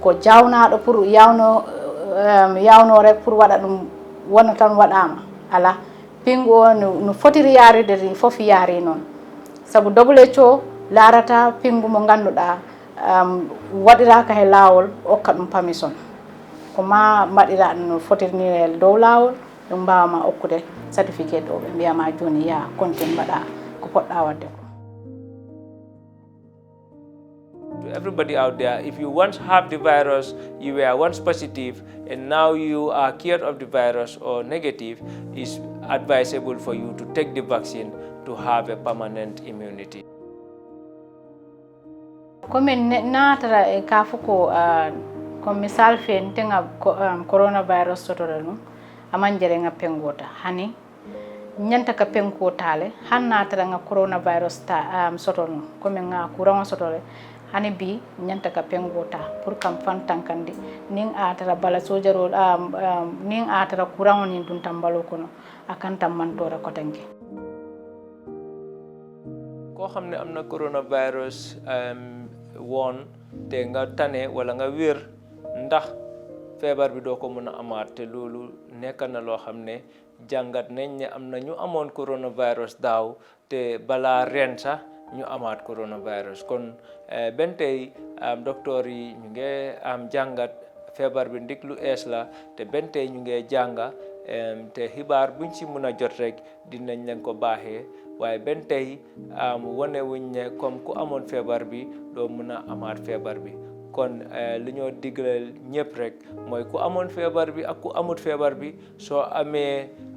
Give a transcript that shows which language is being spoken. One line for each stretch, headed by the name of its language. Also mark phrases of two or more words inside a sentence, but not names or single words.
Fula: ko jawnaɗo pour yawno rek pour waɗa ɗum wona tan waɗama ala pingu o no fotiri yaride ni fof yaari noon saabu WHO larata pingu mo ganduɗa waɗiraka he lawol okka ɗum permission ko ma mbaɗira no fotiri ni e dow lawol ɗum mbawama okkude certificate o ɓe mbiyama joni ya continue mbaɗa ko poɗɗa wadde ko.
English: To everybody out there, if you once have the virus, you were once positive, and now you are cured of the virus or negative, it's advisable for you to take the vaccine to have a permanent immunity.
Mandingo: Komin natara e kafuko ko misal fen tenga coronavirus sotore ɗum amanjere nga pengota hani nyanta ka pengotale han natara nga coronavirus ta soto ɗum komin nga courant sotore hani bi nyanta ka pengota pour kam fantankandi nin atara bala sojaro nin atara courant ni dun tambalo kono akan tam mantora ko tanke
Wolof: ko xamne amna coronavirus won te nga tane wala nga wér ndax feebar bi doo ko mën a amaat te loolu nekk na loo xam ne jàngat nañ ne am na ñu amoon coronavirus daaw te balaa ren sax ñu amaat coronavirus kon ben tey docteur yi ñu ngi am jàngat feebar bi ndik lu ees la te ben tey ñu ngi jànga te xibaar buñ ci mën a jot rek dinañ leen ko baaxee waaye ben tey wane wuñ ne comme ku amoon feebar bi doo mën a amaat feebar bi kon li ñoo digal ñëpp rek mooy ku amoon feebar bi ak ku amut feebar bi soo amee